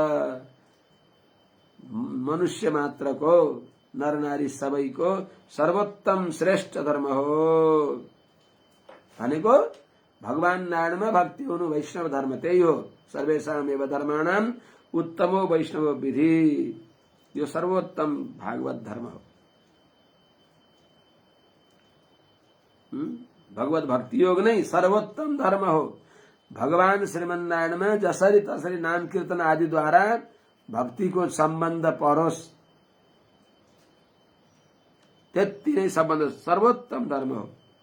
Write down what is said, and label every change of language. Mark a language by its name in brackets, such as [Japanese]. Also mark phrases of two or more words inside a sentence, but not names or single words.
[Nepali] मनुष्य मात्रको नर नारी सबैको सर्वोत्तम श्रेष्ठ धर्म हो भनेको भगवान नारायणमा भक्ति हुनु वैष्णव धर्म त्यही हो। [Sanskrit] सर्वेषाम एव धर्माणाम उत्तमो वैष्णव विधि, [Nepali] यो सर्वोत्तम भागवत धर्म हो। भगवत भक्ति योग नै सर्वोत्तम धर्म हो। भगवान श्रीमन्नारायणमा जसरी तसरी नाम कीर्तन आदिद्वारा भक्तिको सम्बन्ध परोस् त्यति नै सम्बन्ध सर्वोत्तम धर्म हो।